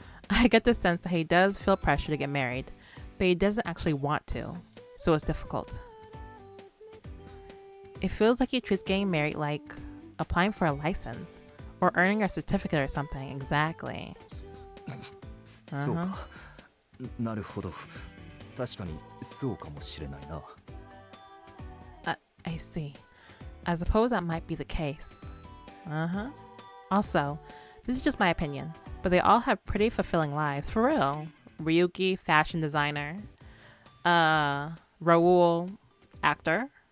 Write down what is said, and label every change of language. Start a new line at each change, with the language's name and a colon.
English: I get the sense that he does feel pressure to get married, but he doesn't actually want to, so it's difficult. It feels like he treats getting married like applying for a license or earning a certificate or something. Exactly.
Japanese: そうか。なるほど。確かにそうかもしれないな。
English: I see. I suppose that might be the case. Also, this is just my opinion, but they all have pretty fulfilling lives, for real. Ryuki, fashion designer. Raoul, actor.